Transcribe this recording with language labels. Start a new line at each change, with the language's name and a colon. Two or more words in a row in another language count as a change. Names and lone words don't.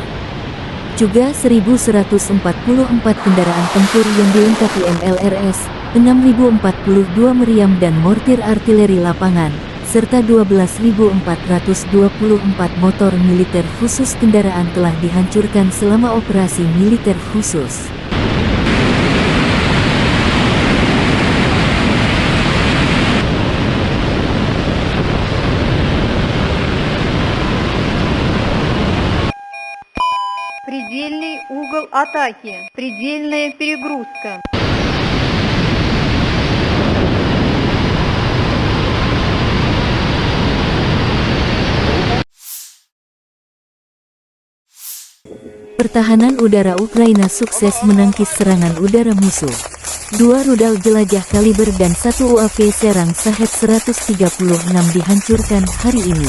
Indonesian: Juga 1.144 kendaraan tempur yang dilengkapi MLRS, 6.042 meriam dan mortir artileri lapangan, serta 12.424 motor militer khusus kendaraan telah dihancurkan selama operasi militer khusus.
Russian: Предельный угол атаки. Предельная перегрузка.
Indonesian: Pertahanan udara Ukraina sukses menangkis serangan udara musuh. 2 rudal jelajah kaliber dan 1 UAV serang Shahed 136 dihancurkan hari ini.